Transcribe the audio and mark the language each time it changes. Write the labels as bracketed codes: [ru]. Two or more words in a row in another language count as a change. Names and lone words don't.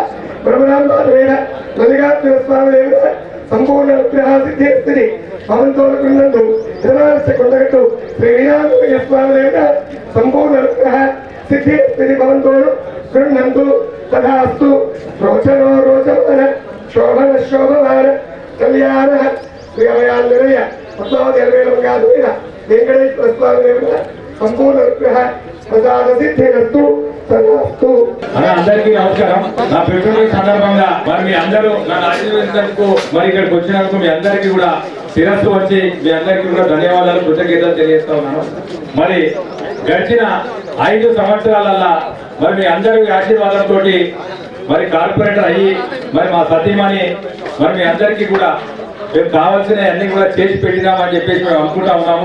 [sa] ब्रह्मनामवेद मल्लिकार्जुन स्वामी देवता संपूर्ण अनुग्रह सिद्धिरस्तु भवन्तो कृण्वन्तु इदमानस्य कोण्डगट्टु श्री वीरांजनेय स्वामी देवता संपूर्ण अनुग्रह सिद्धिरस्तु भवन्तो कृण्वन्तु तथास्तु रोचनो रोचमान शोभन शोभमान कल्याण श्री अभयानन्दमय पद्मावती अलवेलमंगारुद्र वेंकटेश्वर स्वामी देवता संपूर्ण अनुग्रह प्रसाद सिद्धिरस्तु तथास्तु। [te] అందరికీ నమస్కారం. నా పుట్టినరోజు సందర్భంగా మరి మీ అందరూ నన్ను ఆశీర్వదించినందుకు మరి ఇక్కడికి వచ్చినందుకు మీ అందరికీ కూడా శిరస్సు వచ్చి మీ అందరికీ కూడా ధన్యవాదాలు కృతజ్ఞతలు తెలియజేస్తా ఉన్నాను. మరి గడిచిన 5 సంవత్సరాలల్లా మరి మీ అందరి ఆశీర్వాదంతో మరి కార్పొరేటర్ అయ్యి మరి మా సతీమణి మరి మీ అందరికీ కూడా మేము కావాల్సిన అన్ని కూడా చేసి పెట్టినామని చెప్పేసి మేము అనుకుంటా ఉన్నాము.